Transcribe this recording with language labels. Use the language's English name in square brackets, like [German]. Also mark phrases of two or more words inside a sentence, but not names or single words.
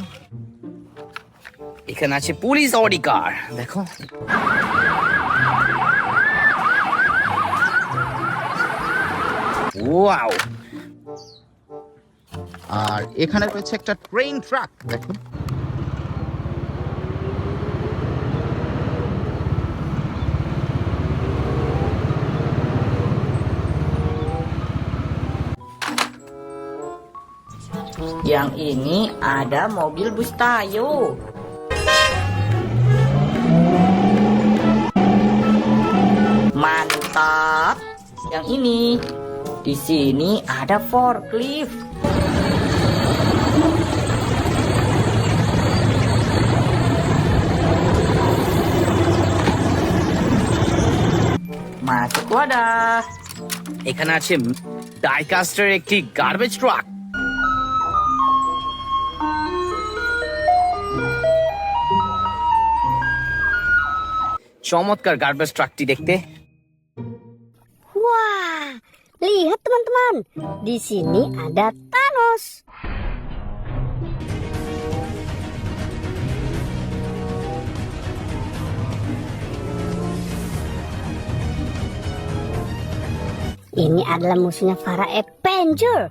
[Bangla] এখানে আছে [English] police Audi car, [Bangla] দেখো। ওয়াও! আর এখানে রয়েছে একটা [English] train truck, [Bangla] দেখুন। [Indonesian] Yang ini ada mobil bus tayo. Mantap. Yang ini. Di sini ada forklift. Masuk wadah. [Bangla] এখানে আছে ডাইকাস্টার একটি [English] garbage truck. [Bangla] চমৎকার [English] garbage truck [Bangla] দেখতে। [Indonesian] wah, lihat teman-teman, di sini ada Thanos. Ini adalah musuhnya para Avenger.